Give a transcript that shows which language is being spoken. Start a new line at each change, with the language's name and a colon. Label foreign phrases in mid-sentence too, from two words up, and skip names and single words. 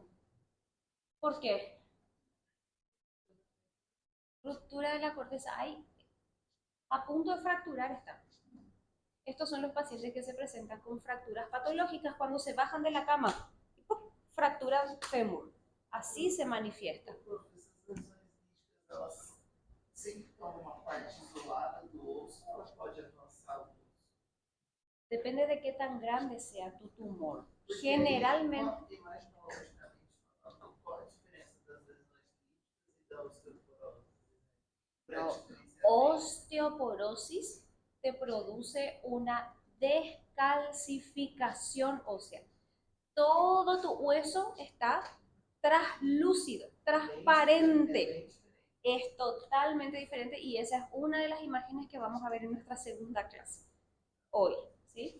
Spanish: ¿Por qué? Ruptura de la corteza. A punto de fracturar está. Estos son los pacientes que se presentan con fracturas patológicas cuando se bajan de la cama. Fractura fémur. Así se manifiesta.
Portuguese: Elas sempre estão uma parte isolada do osso, ela pode avançar o osso.
Spanish: Depende de qué tan grande sea tu tumor. Generalmente.
Portuguese: Qual a diferença das lesões críticas e da osteoporose?
Spanish: Osteoporosis te produce una descalcificación ósea. Todo tu hueso está translúcido, transparente. Es totalmente diferente y esa es una de las imágenes que vamos a ver en nuestra segunda clase hoy, ¿sí?